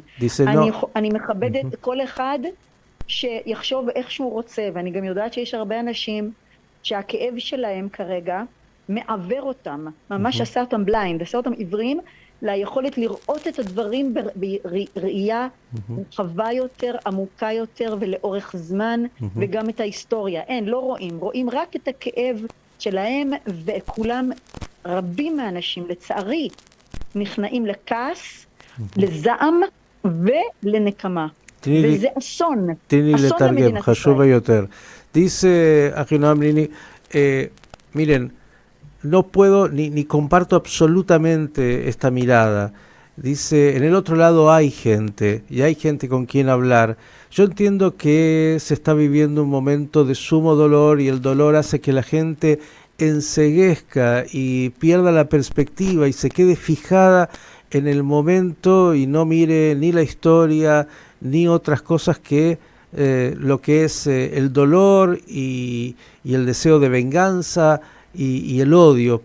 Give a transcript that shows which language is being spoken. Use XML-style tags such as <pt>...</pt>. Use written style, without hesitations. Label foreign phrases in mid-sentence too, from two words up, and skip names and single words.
<he>אני מכבדת כל אחד שיחשוב איך שהוא רוצה, ואני גם יודעת שיש הרבה אנשים שהכאב שלהם כרגע מעבר אותם, ממש עשה אותם בליינד, עשה אותם עיוורים, ליכולת לראות את הדברים בראייה רחבה יותר, עמוקה יותר ולאורך זמן, וגם את ההיסטוריה. לא רואים רק את הכאב שלהם, וכולם, רבים מהאנשים, לצערי, נכנעים לכעס, לזעם ולנקמה. וזה אסון. תני לתרגם, חשוב יותר.</he> <es>Dice Ahinoam Nini, miren, no puedo ni comparto absolutamente esta mirada. Dice, en el otro lado hay gente, y hay gente con quien hablar. Yo entiendo que se está viviendo un momento de sumo dolor, y el dolor hace que la gente enceguezca y pierda la perspectiva y se quede fijada en el momento y no mire ni la historia ni otras cosas que lo que es el dolor y el deseo de venganza y el odio.</es>